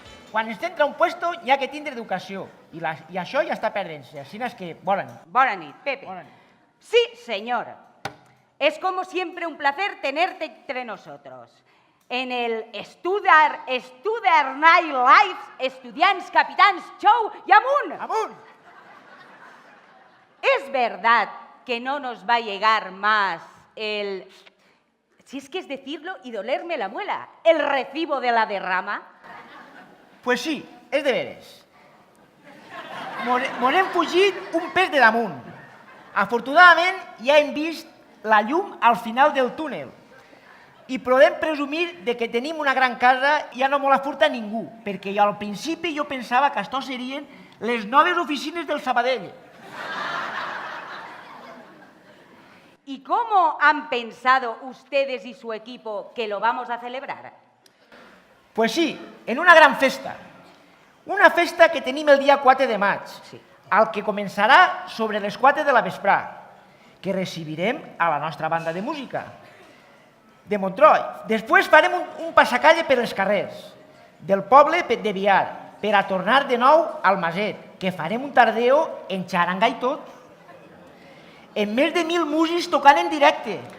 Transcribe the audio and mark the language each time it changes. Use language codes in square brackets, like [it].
[ca] Quan es entra a un puesto hi ha que tindre educació i això ja està perdent-se. Així és que, bona nit. Bona nit, Pepe. Bona nit. [es] Sí, señor. Es como siempre un placer tenerte entre nosotros. [ca] En el Studer Night Live, Estudiants Capitans Show y amunt. Amunt! [es] ¿Es verdad que no nos va a llegar más el... si es que es decirlo y dolerme la muela, el recibo de la derrama? [ca] Pues sí, és de veres. Mos hem fugit un pes de damunt. Afortunadament ja hem vist la llum al final del túnel i podem presumir de que tenim una gran casa i ja no mos la furta ningú, perquè al principi jo pensava que això serien les noves oficines del Sabadell. [es] ¿Y cómo han pensado ustedes y su equipo que lo vamos a celebrar? [ca] Pues sí, en una gran festa. Una festa que tenim el dia 4 de maig, el que començarà sobre les 4 de la vesprà, que recibirem a la nostra banda de música de Montroi. Després farem un passacalle per els carrers del poble de Biar per a tornar de nou al Maset, que farem un tardeo en xaranga i tot, amb més de 1.000 músics tocant en directe.